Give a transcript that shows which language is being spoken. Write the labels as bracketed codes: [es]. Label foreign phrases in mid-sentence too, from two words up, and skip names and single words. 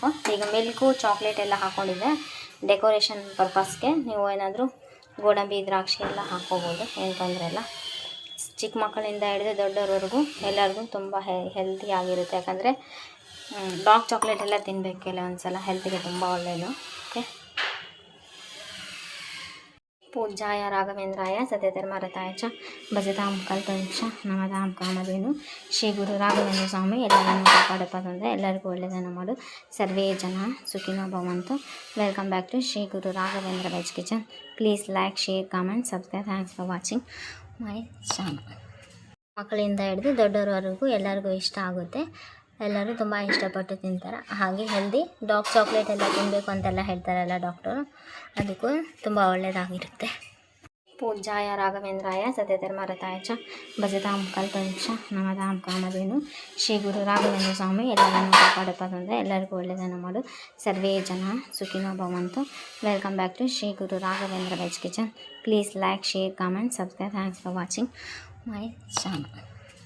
[kn] ಈಗ [en] milk chocolate [kn] ಎಲ್ಲ ಹಾಕ್ಕೊಂಡಿದ್ದೆ [en] decoration purpose. [kn] ನೀವು ಏನಾದರೂ ಗೋಡಂಬಿ ದ್ರಾಕ್ಷಿ ಎಲ್ಲ ಹಾಕ್ಕೋಬೋದು, ಏನು ತೊಂದರೆ ಇಲ್ಲ. ಚಿಕ್ಕ ಮಕ್ಕಳಿಂದ ಹಿಡಿದು ದೊಡ್ಡವ್ರವರೆಗೂ ಎಲ್ಲರಿಗೂ ತುಂಬ ಹೆಲ್ತಿ ಆಗಿರುತ್ತೆ. ಯಾಕಂದರೆ [en] dark chocolate [kn] ಎಲ್ಲ ತಿನ್ನಬೇಕು ಕೆಲವೊಂದು ಸಲ, ಹೆಲ್ತಿಗೆ ತುಂಬ ಒಳ್ಳೆಯದು. ಓಕೆ, [sa] पूज्याय राघवेंद्राय सत्यधर्मरताय च भजतां कल्पवृक्ष नमतां कामधेनु [kn] ಶ್ರೀ ಗುರು ರಾಘವೇಂದ್ರ ಸ್ವಾಮಿ ಎಲ್ಲರನ್ನು ಕಾಪಾಡಪ್ಪ ತಂದರೆ ಎಲ್ಲರಿಗೂ ಒಳ್ಳೆಯದನ್ನು ಮಾಡು. [sa] ಸರ್ವೇ ಜನ ಸುಖಿನೋ ಭವಂತು. [en] Welcome back to Shri Guru Raghavendra Veg Kitchen. Please like, share, comment, subscribe. Thanks for watching my channel. [kn] ಮಕ್ಕಳಿಂದ ಹಿಡಿದು ದೊಡ್ಡವರವರೆಗೂ ಎಲ್ಲರಿಗೂ ಇಷ್ಟ ಆಗುತ್ತೆ. ಎಲ್ಲರೂ ತುಂಬ ಇಷ್ಟಪಟ್ಟು ತಿಂತಾರೆ. ಹಾಗೆ [en] healthy dark chocolate [kn] ಎಲ್ಲ ತಿನ್ನಬೇಕು ಅಂತೆಲ್ಲ ಹೇಳ್ತಾರಲ್ಲ ಡಾಕ್ಟರು, ಅದಕ್ಕೂ ತುಂಬ ಒಳ್ಳೆಯದಾಗಿರುತ್ತೆ. [sa] पूज्याय राघवेंद्राय सत्यधर्मरताय च भजतां कल्पवृक्ष नमतां कामधेनु [kn] ಶ್ರೀ ಗುರು ರಾಘವೇಂದ್ರ ಸ್ವಾಮಿ ಎಲ್ಲರನ್ನು ಕಾಪಾಡಪ್ಪ ತಂದರೆ ಎಲ್ಲರಿಗೂ ಒಳ್ಳೆಯದನ್ನು ಮಾಡು. [sa] ಸರ್ವೇ ಜನ ಸುಖಿನೋ ಭವಂತು. [en] Welcome back to Shri Guru Raghavendra Veg Kitchen. Please like, share, comment, subscribe. Thanks for watching my channel.